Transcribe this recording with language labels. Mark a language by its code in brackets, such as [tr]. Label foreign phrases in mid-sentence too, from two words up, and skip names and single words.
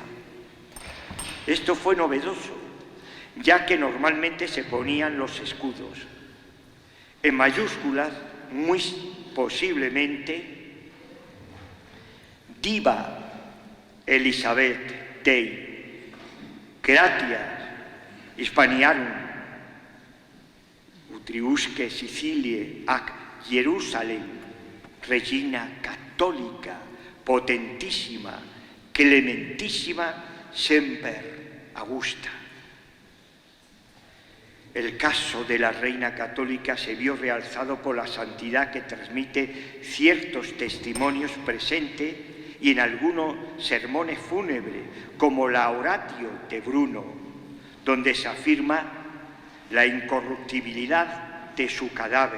[es] Esto fue novedoso, ya que normalmente se ponían los escudos. En mayúsculas, muy posiblemente, [la] Diva Elizabeth Dei, Gratias Hispaniarum, utriusque Sicilie ac Jerusalem, Regina Católica, potentissima, clementísima, semper Augusta. [es] El caso de la reina católica se vio realzado por la santidad que transmite ciertos testimonios presentes y en algunos sermones fúnebres, como la Oratio de Bruno, donde se afirma la incorruptibilidad de su cadáver.